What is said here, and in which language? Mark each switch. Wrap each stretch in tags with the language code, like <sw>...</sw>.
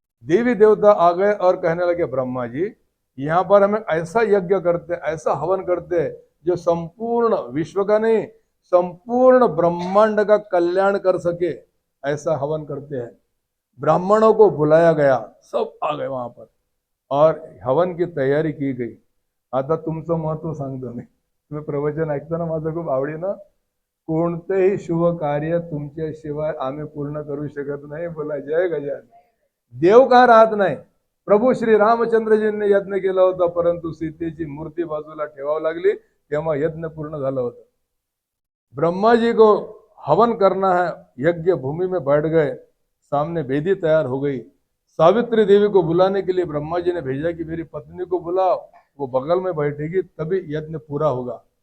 <hi>देवी देवता आ गए और कहने लगे, ब्रह्मा जी यहाँ पर हमें ऐसा यज्ञ करते, ऐसा हवन करते हैं जो संपूर्ण विश्व का नहीं, संपूर्ण ब्रह्मांड का कल्याण कर सके, ऐसा हवन करते हैं। ब्राह्मणों को बुलाया गया, सब आ गए वहां पर और हवन की तयारी की गई।</hi> <mr>आता तुमचं महत्व सांगतो मी, तुम्ही प्रवचन ऐकताना माझं खूप आवडीनं, कोणतेही शुभ कार्य तुमच्याशिवाय आम्ही पूर्ण करू शकत नाही, बोला जय गजानन। देव का राहत नाही? प्रभू श्री रामचंद्रजींनी यज्ञ केला होता, परंतु सीतेची मूर्ती बाजूला ठेवावी लागली, तेव्हा यज्ञ पूर्ण झाला होता।</mr> <hi>ब्रह्मा जी को हवन करना है, यज्ञ भूमि में बैठ गए, सामने वेदी तैयार हो गई। सावित्री देवी को बुलाने के लिए ब्रह्मा जी ने भेजा कि मेरी पत्नी को बुलाओ, वो बगल में बैठेगी तभी यज्ञ पूरा होगा।</hi>